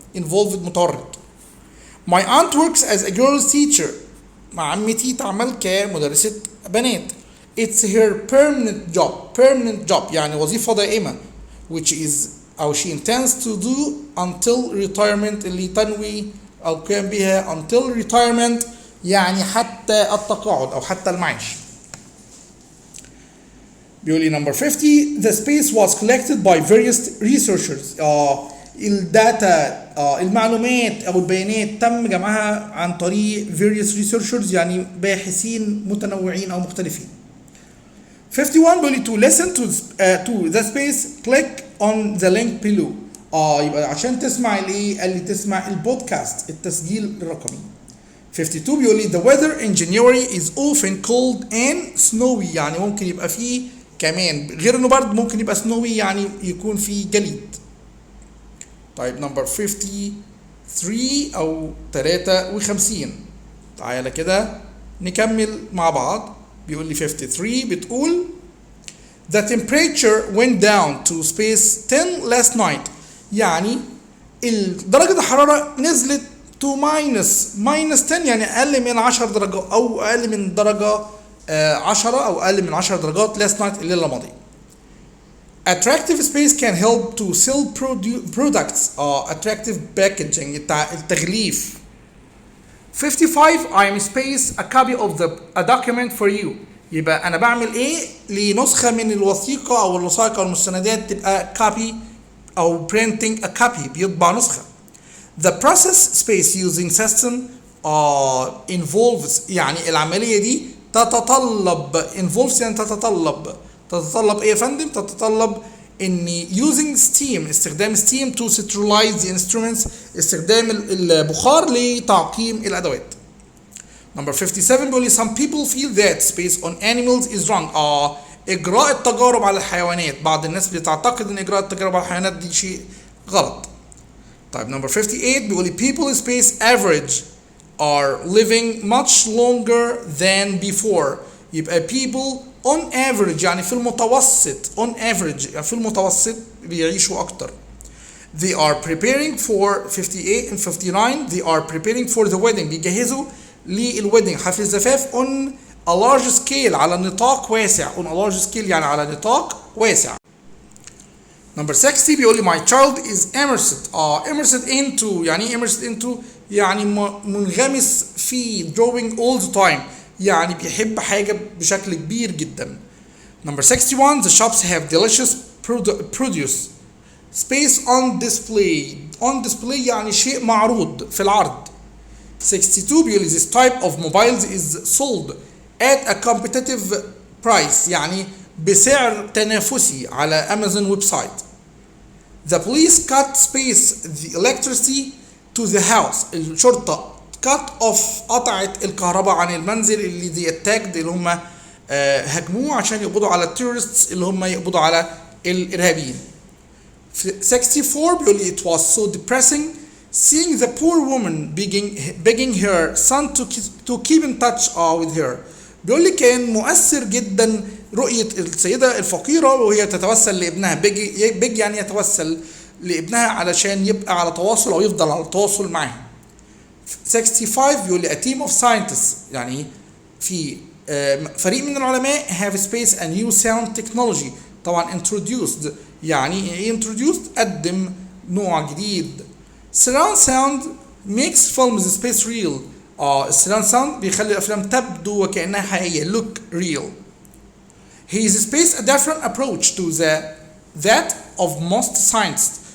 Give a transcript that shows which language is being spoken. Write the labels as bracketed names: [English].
[English] involved متورط. My aunt works as a girls teacher. [Arabic] مع عمتي تعمل كمدرسه بنات. [English] It's her permanent job [Arabic] يعني وظيفه دائمه [English] which is [Arabic] أو [English] she intends to do until retirement [Arabic] اللي تنوي أو قيام بها [English] until retirement [Arabic] يعني حتى التقاعد أو حتى المعاش. بيقول لي [English] number 50 the space was collected by various researchers. [Arabic] الداتا المعلومات أو البيانات تم جمعها عن طريق [English] various researchers [Arabic] يعني باحثين متنوعين أو مختلفين. [English] 51 [Arabic] بيقول لي [English] to listen to the space click on the link below. [Arabic] يبقى عشان تسمع الايه؟ قال لي تسمع البودكاست التسجيل الرقمي. [English] 52 [Arabic] بيقول لي [English] the weather in January is often cold and snowy. [Arabic] يعني ممكن يبقى فيه كمان غير انه برد ممكن يبقى snowy يعني يكون فيه جليد. طيب نمبر 53 او 53 تعالى كده نكمل مع بعض. بيقول لي 53 بتقول [English] the temperature went down to space 10 last night. [Arabic] يعني درجة الحرارة نزلت [English] to minus 10 [Arabic] يعني أقل من 10 درجات أو أقل من درجة 10 أو أقل من 10 درجات [English] last night [Arabic] الليلة الماضية. [English] Attractive space can help to sell products. Attractive packaging التغليف. 55 I'm space a copy of a document for you. [Arabic] يبقى أنا بعمل إيه لنسخة من الوثيقة أو الوثائق أو المستندات تبقى copy أو [English] printing a copy [Arabic] بيطبع نسخة. [English] The process space using system involves [Arabic] يعني العملية دي تتطلب involves يعني تتطلب ايه يا فندم؟ تتطلب ان using steam استخدام steam [English] to sterilize the instruments [Arabic] استخدام البخار لتعقيم الادوات. [English] Number 57 [Arabic] بيقول لي [English] some people feel that space on animals is wrong. [Arabic] اجراء التجارب على الحيوانات، بعض الناس بتعتقد ان اجراء التجارب على الحيوانات دي شيء غلط. طيب [English] number 58 [Arabic] بيقول لي [English] people in space average are living much longer than before. [Arabic] يبقى [English] people on average [Arabic] يعني في المتوسط [English] on average [Arabic] يعني في المتوسط بيعيشوا أكتر. [English] They are preparing for 58 and 59 they are preparing for the wedding [Arabic] بيجهزوا للويدنج حفل الزفاف [English] on a large scale [Arabic] على نطاق واسع [English] on a large scale [Arabic] يعني على نطاق واسع. [English] Number 60 [Arabic] بيقول لي [English] my child is immersed immersed into [Arabic] يعني ايه [English] immersed into؟ [Arabic] يعني منغمس في [English] drawing all the time [Arabic] يعني بيحب حاجة بشكل كبير جدا. [English] Number 61 the shops have delicious produce space on display [Arabic] يعني شيء معروض في العرض. [English] 62 [Arabic] بيقول لي [English] this type of mobiles is sold at a competitive price [Arabic] يعني بسعر تنافسي على امازون ويب سايت. [English] The police cut space the electricity to the house. [Arabic] الشرطة [English] cut off [Arabic] قطعت الكهرباء عن المنزل اللي [English] they attacked [Arabic] اللي هم هاجموه عشان يقبضوا على التيرورستس اللي هم يقبضوا على الإرهابيين. [English] 64 [Arabic] بيقول لي [English] it was so depressing seeing the poor woman begging her son to keep in touch with her. [Arabic] بيقول لي كان مؤثر جدا رؤية السيدة الفقيرة وهي تتوسل لابنها بيج يعني يتوسل لابنها علشان يبقى على تواصل أو يفضل على تواصل معها. [English] 65 [Arabic] بيقول لي [English] a team of scientists [Arabic] يعني في فريق من العلماء [English] have space a new sound technology. [Arabic] طبعا introduced يعني ايه introduced؟ قدم نوع جديد. [English] surround sound makes films space real. [Arabic] السراوند ساوند بيخلي الافلام تبدو وكانها حقيقيه [English] look real. He is space a different approach to that of most scientists.